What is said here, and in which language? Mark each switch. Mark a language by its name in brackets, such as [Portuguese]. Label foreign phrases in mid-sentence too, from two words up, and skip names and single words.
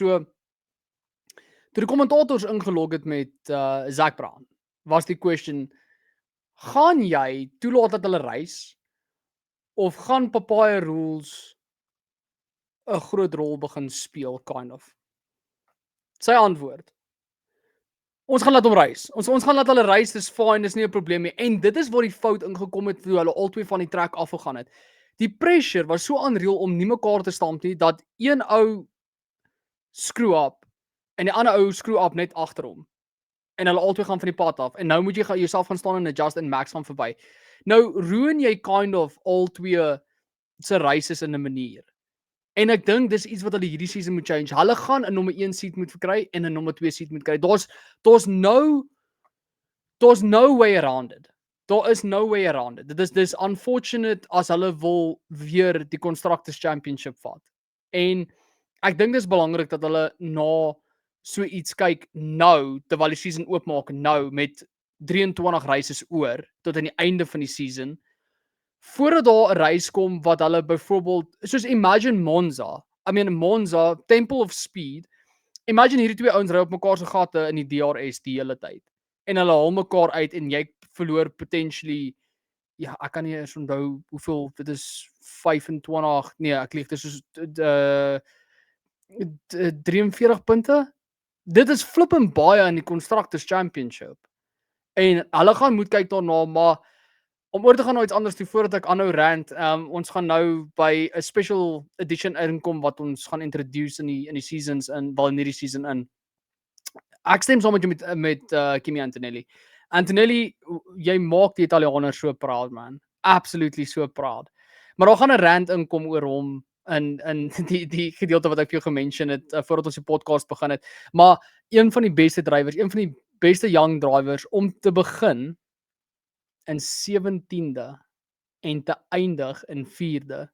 [Afrikaans] So toe die kommentators ingelog het met Zak Brown, was die question: gaan jy toelaat dat hulle reis of gaan papaai rules 'n groot rol begin speel [English] kind of? [Afrikaans] Sy antwoord: ons gaan laat hom reis. Ons gaan laat hulle reis, dis fine, dis nie 'n probleem nie. En dit is waar die fout ingekom het toe hulle albei van die trek afgegaan het. Die pressure was so unreal om nie mekaar te stamp nie dat een ou [English] screw up [Afrikaans] en die ander ou [English] screw up [Afrikaans] net agter hom. En hulle albei gaan van die pad af en nou moet jy jouself gaan staan en adjust en Max gaan verby. Nou ruin jy [English] kind of [Afrikaans] al twee se races in 'n manier. En ek dink dis iets wat hulle hierdie season moet change. Hulle gaan 'n nommer 1 seat moet verkry en 'n nommer 2 seat moet kry. Daar's [English] no way around it. [Afrikaans] Daar is [English] no way around it. [Afrikaans] Dis unfortunate as hulle wil weer die Constructors Championship vat. En ek dink dis belangrik dat hulle na so iets kyk nou terwyl die season oopmaak nou met 23 races oor tot aan die einde van die season. Voordat daar 'n race kom wat hulle byvoorbeeld soos imagine Monza. [English] I mean Monza, Temple of Speed. [Afrikaans] Imagine hierdie twee ouens ry op mekaar se gatte in die DRS die hele tyd. En hulle haal mekaar uit en jy verloor potentially ek kan nie eens onthou hoeveel dit is 25 nee, ek lieg, dit is soos 43 punte. Dit is flipping baie in die Constructors Championship. En hulle gaan moet kyk daarna, maar om oor te gaan na iets anders toe voordat ek aanhou rant, ons gaan nou by 'n [English] special edition [Afrikaans] inkom wat ons gaan introduce in die seasons in wel in hierdie season in. Ek stem saam met jou met Kimi Antonelli. Antonelli, jy maak die Italianers so proud man. [English] Absolutely so proud. [Afrikaans] Maar daar gaan 'n rant inkom oor hom in die gedeelte wat ek vir jou gemention het voordat ons die podcast begin het. Maar een van die beste drywers, een van die beste [English] young drivers [Afrikaans] om te begin in 17de en te eindig in 4de.